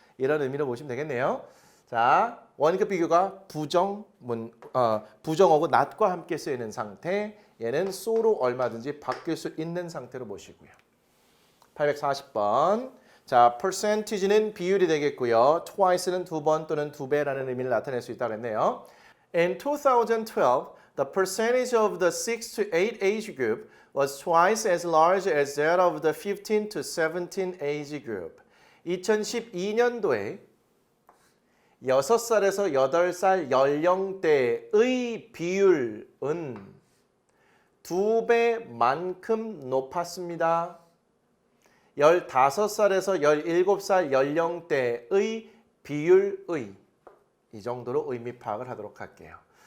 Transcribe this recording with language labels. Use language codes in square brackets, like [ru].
[ko] 이런 의미로 보시면 되겠네요. 자, 원급 비교가 부정어구 not과 함께 쓰이는 상태, 얘는 so로 얼마든지 바뀔 수 있는 상태로 보시고요. 840번. 자, percentage는 비율이 되겠고요. twice는 두 번 또는 두 배라는 의미를 나타낼 수 있다고 했네요. [en] In 2012, the percentage of the 6 to 8 age group was twice as large as that of the 15 to 17 age group. [ko] 2012년도에 6살에서 8살 연령대의 비율은 2배만큼 높았습니다. 15살에서 17살 연령대의 비율의 이 정도로 의미 파악을 하도록 할게요.